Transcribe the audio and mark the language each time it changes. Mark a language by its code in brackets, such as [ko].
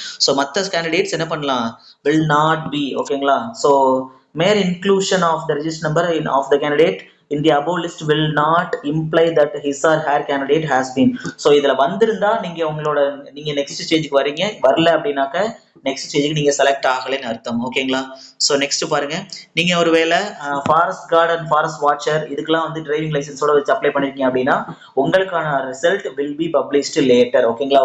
[ta] So மற்ற candidates என்ன பண்ணலாம், [en] Will not be. [ta] ஓகேங்களா? [en] So mere inclusion of the register number of the candidate in the above list will not imply that his or her candidate has been. [ta] So இதுல வந்திருந்தா நீங்க next ஸ்டேஜுக்கு வரீங்க, வரல அப்படின்னாக்க நெக்ஸ்ட் ஸ்டேஜுக்கு நீங்க செலக்ட் ஆகலைன்னு அர்த்தம். ஓகேங்களா? ஸோ நெக்ஸ்ட் பாருங்க, நீங்க ஒருவேளை forest card and forest watcher இதுக்கெல்லாம் வந்து டிரைவிங் லைசன்ஸோட வச்சு அப்ளை பண்ணிருக்கீங்க அப்படின்னா உங்களுக்கான result [en] Will be published later. [ta] ஓகேங்களா?